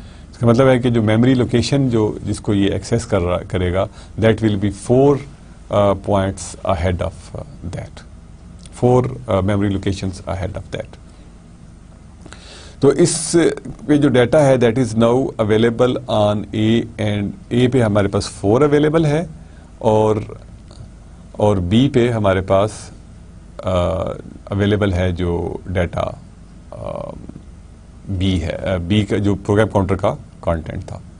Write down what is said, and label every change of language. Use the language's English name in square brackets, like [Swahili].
[Urdu] اس کا مطلب ہے کہ جو میموری لوکیشن جس کو یہ ایکسیس کرے گا [English] That will be 4 points ahead of that. 4 memory locations ahead of that. [Urdu] تو اس پہ جو ڈیٹا ہے [English] that is now available on A, [Urdu] and اے پہ ہمارے پاس 4 اویلیبل ہے، اور بی پہ ہمارے پاس اویلیبل ہے جو ڈیٹا بی ہے، بی کا جو پروگرام کاؤنٹر کا کانٹینٹ تھا.